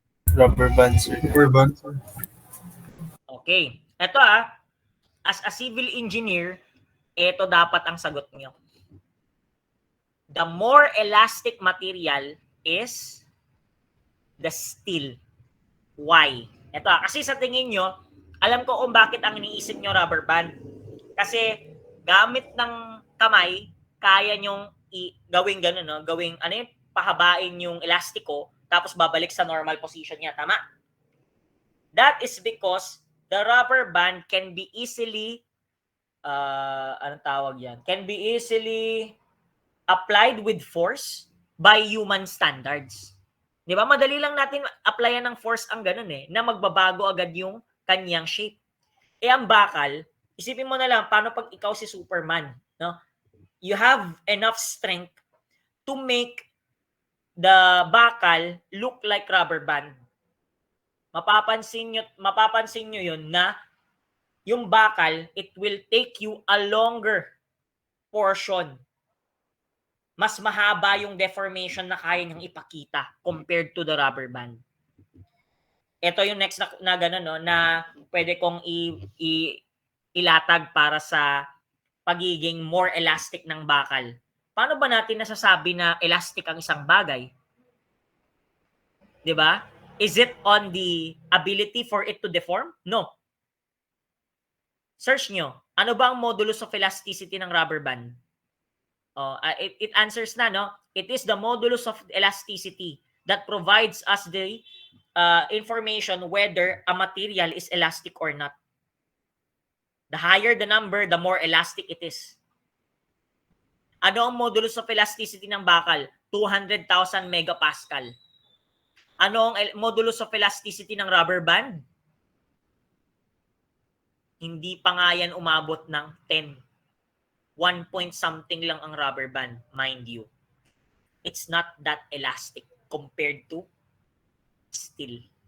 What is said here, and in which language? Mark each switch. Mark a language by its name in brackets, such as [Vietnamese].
[English] Rubber band, sir. Rubber band, sir. [Filipino] Okay. Ito as a civil engineer, ito dapat ang sagot niyo. [English] The more elastic material is the steel. Why? [Filipino] Ito kasi sa tingin nyo, alam ko kung bakit ang iniisip nyo rubber band. Kasi gamit ng kamay, kaya nyong gawing gano'n, no? Gawing, pahabain yung elastiko, tapos babalik sa normal position niya. Tama? [English] That is because the rubber band can be easily, anong tawag yan? Can be easily applied with force by human standards. [Filipino] Di ba? Madali lang natin applyan ng force ang ganun na magbabago agad yung kanyang shape. Ang bakal, isipin mo na lang, paano pag ikaw si Superman, no? [English] You have enough strength to make the bakal look like rubber band. [Filipino] Mapapansin nyo yun na yung bakal, [English] it will take you a longer portion. [Filipino] Mas mahaba yung deformation na kaya niyang ipakita [English] compared to the rubber band. [Filipino] Ito yung next na gano'n, no, na pwede kong ilatag para sa pagiging more elastic ng bakal. Paano ba natin nasasabi na elastic ang isang bagay? 'Di ba? [English] Is it on the ability for it to deform? [Filipino] No. Search nyo. Ano ba ang modulus of elasticity ng rubber band? It answers na, no? [English] It is the modulus of elasticity that provides us the information whether a material is elastic or not. The higher the number, the more elastic it is. [Filipino] Ano ang modulus of elasticity ng bakal? [English] 200,000 megapascal. [Filipino] Ano ang [English] modulus of elasticity ng rubber band? [Filipino] Hindi pa nga yan umabot ng 10. [English] 1 point something [Filipino] lang ang [English] rubber band, mind you. It's not that elastic compared to steel.